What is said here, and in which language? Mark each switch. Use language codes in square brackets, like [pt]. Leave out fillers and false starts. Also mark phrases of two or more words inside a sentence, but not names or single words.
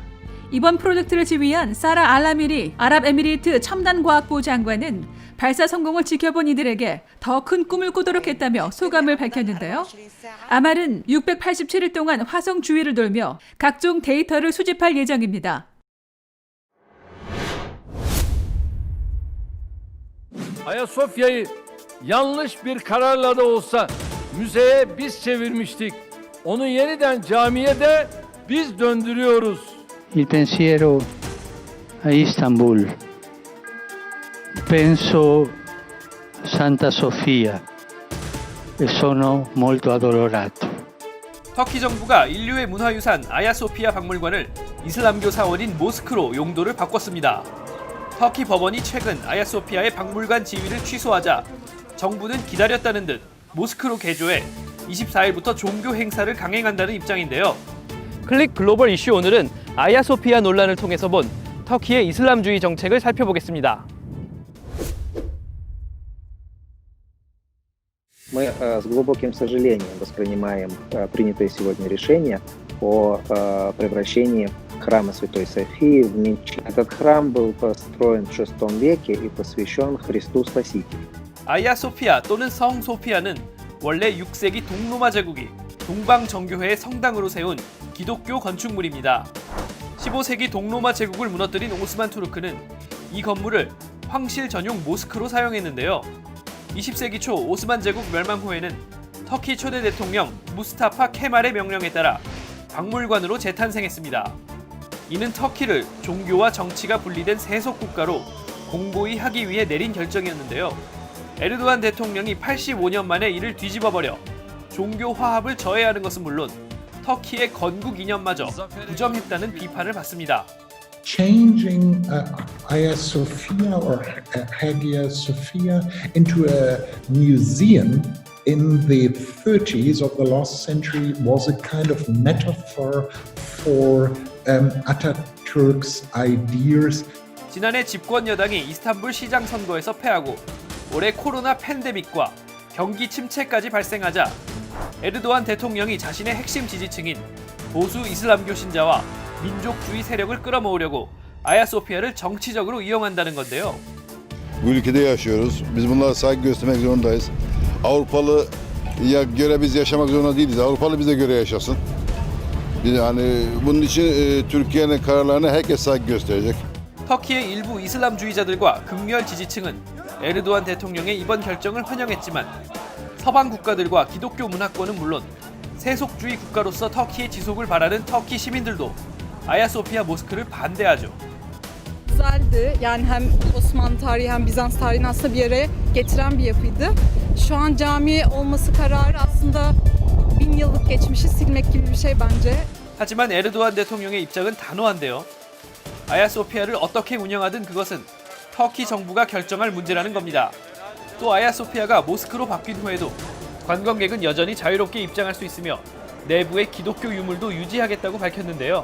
[ko] 이번 프로젝트를 지휘한 사라 알라미리 아랍에미리트 첨단과학부 장관은 발사 성공을 지켜본 이들에게 더 큰 꿈을 꾸도록 했다며 소감을 밝혔는데요. 아말은 687일 동안 화성 주위를 돌며 각종 데이터를 수집할 예정입니다. [tr] Ayasofya'yı yanlış bir kararla da olsa müzeye biz çevirmiştik. Onu yeniden camiye de biz döndürüyoruz. [it] Il pensiero a Istanbul. Penso Santa Sofia e sono molto addolorato. [ko] 터키 정부가 인류의 문화유산 아야소피아 박물관을 이슬람교 사원인 모스크로 용도를 바꿨습니다. 터키 법원이 최근 아야소피아의 박물관 지위를 취소하자 정부는 기다렸다는 듯 모스크로 개조해 24일부터 종교 행사를 강행한다는 입장인데요. 클릭 글로벌 이슈 오늘은 아야소피아 논란을 통해서 본 터키의 이슬람주의 정책을 살펴보겠습니다. [ru] Мы с глубоким сожалением воспринимаем принятое сегодня решение о превращении храма Святой Софии в мечеть. Этот храм был построен в VI веке и посвящен Христу Спасителю. [ko] 아야 소피아 또는 성 소피아는 원래 6세기 동로마 제국이 동방정교회의 성당으로 세운 기독교 건축물입니다. 15세기 동로마 제국을 무너뜨린 오스만 투르크는 이 건물을 황실 전용 모스크로 사용했는데요. 20세기 초 오스만 제국 멸망 후에는 터키 초대 대통령 무스타파 케말의 명령에 따라 박물관으로 재탄생했습니다. 이는 터키를 종교와 정치가 분리된 세속 국가로 공고히 하기 위해 내린 결정이었는데요. 에르도안 대통령이 85년 만에 이를 뒤집어버려 종교 화합을 저해하는 것은 물론 터키의 건국 이념마저 부정했다는 비판을 받습니다. [en] Changing Hagia Sophia or Hagia Sophia into a museum in the 30s of the last century was a kind of metaphor for Ataturk's ideas. [ko] 지난해 집권 여당이 이스탄불 시장 선거에서 패하고 올해 코로나 팬데믹과 경기 침체까지 발생하자 에르도안 대통령이 자신의 핵심 지지층인 보수 이슬람교 신자와 민족주의 serek을 끌어모으려고 아야소피아를 정치적으로 이용한다는 건데요. [tr] Bu ülkede yaşıyoruz. Biz bunlara saygı göstermek zorundayız. Avrupalı'ya göre biz yaşamak zorunda değiliz. Avrupalı bize göre yaşasın. Yani bunun için Türkiye'nin kararlarına herkes saygı gösterecek. [ko] 터키의 일부 이슬람주의자들과 극렬 지지층은 에르도안 대통령의 이번 결정을 환영했지만 서방 국가들과 기독교 문화권은 물론 세속주의 국가로서 터키의 지속을 바라는 터키 시민들도 아야소피아 모스크를 반대하죠. [tr] Güzeldi. Yani hem Osmanlı tarihi hem Bizans tarihini aslında bir araya getiren bir yapıydı. Şu an cami olması kararı aslında 1000 yıllık geçmişi silmek gibi bir şey bence. [ko] 하지만 에르도안 대통령의 입장은 단호한데요. 아야소피아를 어떻게 운영하든 그것은 터키 정부가 결정할 문제라는 겁니다. 또 아야소피아가 모스크로 바뀐 후에도 관광객은 여전히 자유롭게 입장할 수 있으며 내부의 기독교 유물도 유지하겠다고 밝혔는데요.